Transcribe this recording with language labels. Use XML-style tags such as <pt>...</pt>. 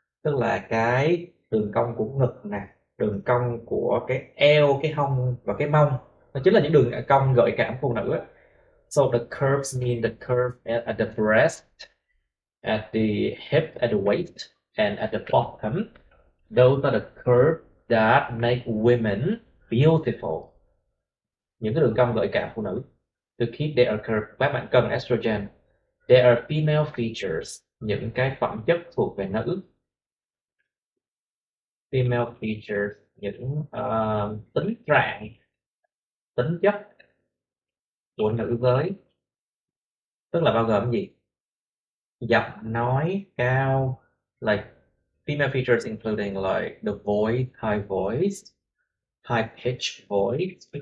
<vi>Tức là cái đường cong của ngực nè, đường cong của cái eo, cái hông và cái mông. Nó chính là những đường cong gợi cảm phụ nữ.</vi> <en>So the curves mean the curve at the breast, at the hip, at the waist, and at the bottom. Those are the curves that make women beautiful.</en> <vi>Những cái đường cong gợi cảm phụ nữ.</vi> <en>To keep their curve,</en> <vi>các bạn cần estrogen.</vi> <en>There are female features,</en> <vi>những cái phẩm chất thuộc về nữ.</vi> <en>Female features,</en> <vi>những tính trạng, tính chất của nữ giới. Tức là bao gồm gì? Giọng nói cao,</vi> <en>like female features including like the voice, high voice, high pitch voice.</en>